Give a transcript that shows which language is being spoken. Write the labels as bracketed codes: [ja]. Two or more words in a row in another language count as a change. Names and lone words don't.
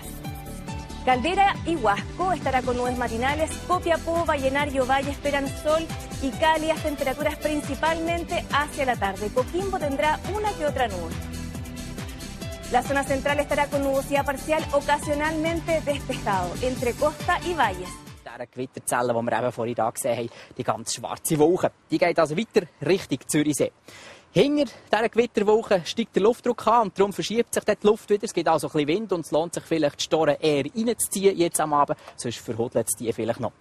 [es] Caldera y Huasco estará con nubes matinales, Copiapó, Vallenar y Ovalle esperan sol y cálidas temperaturas principalmente hacia la tarde. Coquimbo tendrá una que otra nube. La zona central estará con nubosidad parcial, ocasionalmente despejado, entre costa y valles. [de] Die Gewitterzelle, die wir eben vorhin hier gesehen haben, die ganz schwarze Wolke, die geht also weiter Richtung Zürichsee. Hinter dieser Gewitterwolke steigt der Luftdruck an und darum verschiebt sich die Luft wieder. Es gibt also ein bisschen Wind und es lohnt sich vielleicht, die Storen eher reinzuziehen jetzt am Abend, sonst verhudelt es die vielleicht noch.